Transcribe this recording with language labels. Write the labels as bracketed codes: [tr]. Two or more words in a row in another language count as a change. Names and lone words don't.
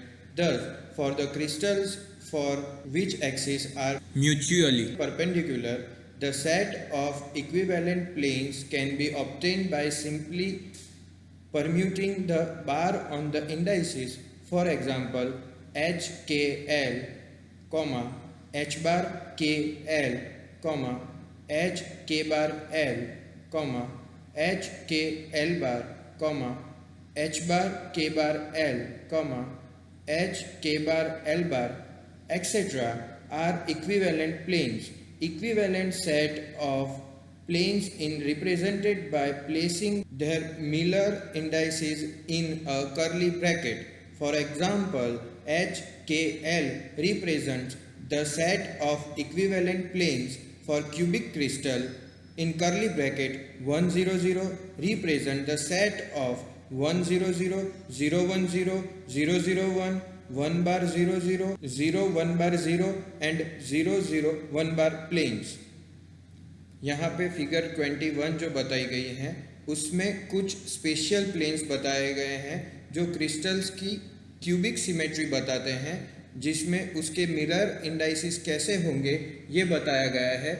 [en] Thus, for the crystals for which axes are mutually perpendicular, The set of equivalent planes can be obtained by simply permuting the bar on the indices. For example, h k l, h bar k l, h k bar l, h k l bar, h bar k bar l, h k bar l bar, etc. are equivalent planes. Equivalent set of planes is represented by placing their Miller indices in a curly bracket. For example, HKL represents the set of equivalent planes for cubic crystal. In curly bracket, 100 represent the set of 100, 010, 001, 1 bar 00, 0 1 bar 0 and 00 1 bar planes. [hi] यहाँ पे फिगर 21 जो बताई गई है उसमें कुछ [en] special planes [hi] बताए गए हैं जो क्रिस्टल्स की [en] cubic symmetry [hi] बताते हैं, जिसमें उसके [en] mirror indices [hi] कैसे होंगे ये बताया गया है।